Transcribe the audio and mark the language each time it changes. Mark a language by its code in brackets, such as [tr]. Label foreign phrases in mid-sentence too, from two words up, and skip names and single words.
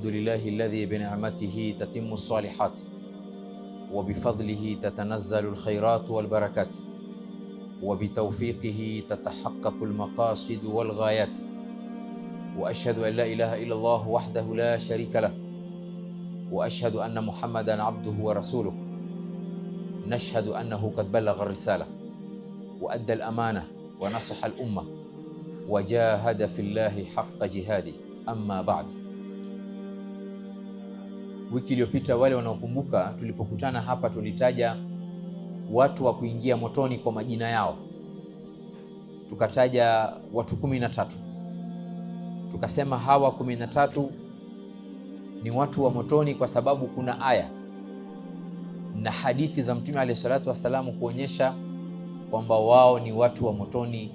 [ar] لله الذي بنعمته تتم الصالحات وبفضله تتنزل الخيرات والبركات وبتوفيقه تتحقق المقاصد والغايات، وأشهد أن لا إله إلا الله وحده لا شريك له، وأشهد أن محمدًا عبده ورسوله. نشهد أنه قد بلغ الرسالة وأدى الأمانة ونصح الأمة وجاهد في الله حق جهاده. أما بعد. [sw] Wiki iliyopita, wale wanaokumbuka, tulipokutana hapa tulitaja watu wa kuingia motoni kwa majina yao. Tukataja watu 13. Tukasema hawa 13 ni watu wa motoni kwa sababu kuna aya na hadithi za Mtume [ar] عليه الصلاة والسلام [sw] kuonyesha kwamba wao ni watu wa motoni.